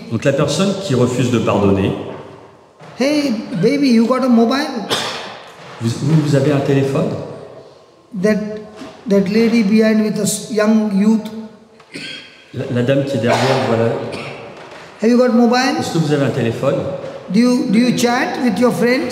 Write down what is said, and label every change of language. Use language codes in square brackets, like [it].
[fr] Donc la personne qui refuse de pardonner, [en] hey baby, you got a mobile? [fr] vous avez un téléphone? [en] That lady behind with a young youth, [fr] La dame qui est derrière, voilà. [en] have you got mobile? [fr] Est-ce que vous avez un téléphone? [en] Do you chat with your friends?